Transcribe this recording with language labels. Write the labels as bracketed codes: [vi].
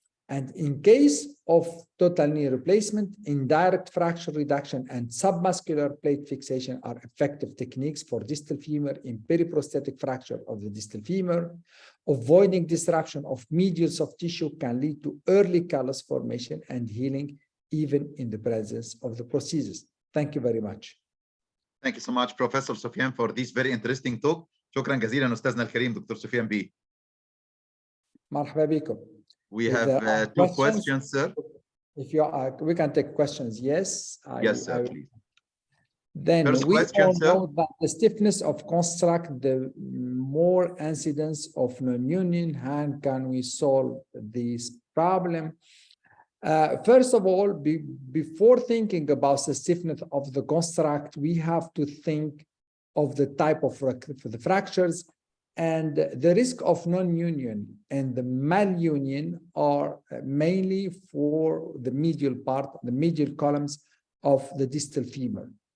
[en] And in case of total knee replacement, indirect fracture reduction and submuscular plate fixation are effective techniques for distal femur in periprosthetic fracture of the distal femur. Avoiding disruption of medial soft tissue can lead to early callus formation and healing, even in the presence of the prosthesis. Thank you very much. Thank you so much, Professor Sofiene, for this very interesting talk. [ar] شكرا جزيلا أستاذنا الكريم دكتور سفيان بيه. مرحبا بكم. [en] We have two questions, sir. If you are, we can take questions. Yes. Yes, sir, please. Then First we question, all sir. know that the stiffness of construct, the more incidence of non-union. How can we solve this problem? First of all, before thinking about the stiffness of the construct, we have to think of the type of the fractures, and the risk of non-union and the malunion are mainly for the medial part, the medial columns of the distal femur.